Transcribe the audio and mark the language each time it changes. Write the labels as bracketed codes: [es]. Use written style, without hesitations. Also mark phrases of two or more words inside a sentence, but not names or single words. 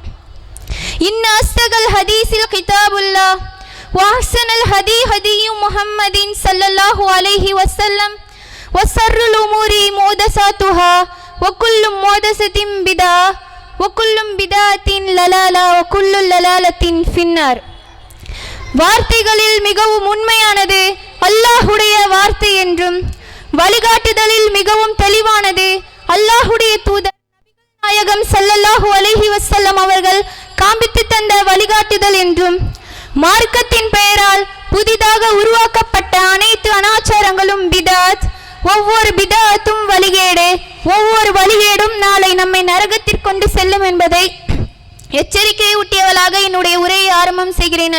[ar] إن أصدق الحديث كتاب الله وأحسن الهدي هدي محمد صلى الله عليه وسلم وشر الأمور محدثاتها وكل محدثة بدعة وكل بدعة ضلالة وكل ضلالة في النار. [ta] வார்த்தைகளில் மிகவும் உண்மையானது அல்லாஹ்வுடைய வார்த்தை என்றும் வழிகாட்டுதலில் மிகவும் தெளிவானது அல்லாஹ்வுடைய தூதர் நாயகம் [ar] صلى الله عليه وسلم [ta] அவர்கள் காண்பித்து தந்த வழிகாட்டுதல் என்றும் மார்க்கத்தின் பெயரால் புதிதாக உருவாக்கப்பட்ட அனைத்து அனாச்சாரங்களும் பிதாத், ஒவ்வொரு பிதாத்தும் வழிகேடு, ஒவ்வொரு வழிகேடும் நாளை நம்மை நரகத்திற்கு கொண்டு செல்லும் என்பதை எச்சரிக்கையை ஊட்டியவளாக என்னுடைய உரையை ஆரம்பம் செய்கிறேன்.